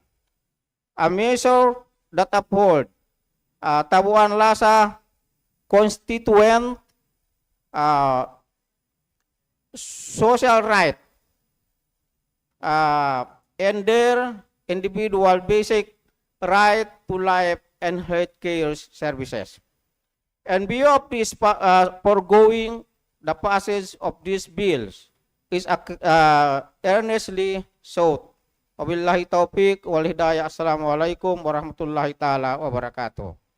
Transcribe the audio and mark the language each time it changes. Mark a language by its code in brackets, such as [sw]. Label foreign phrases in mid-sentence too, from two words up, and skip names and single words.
[en] A measure that uphold Tabuan Lasa constituent social right and their individual basic right to life and health care services. In view of this foregoing, the passage of these bills is earnestly sought. [ar] وبالله التوفيق والهداية. السلام عليكم ورحمة الله تعالى وبركاته.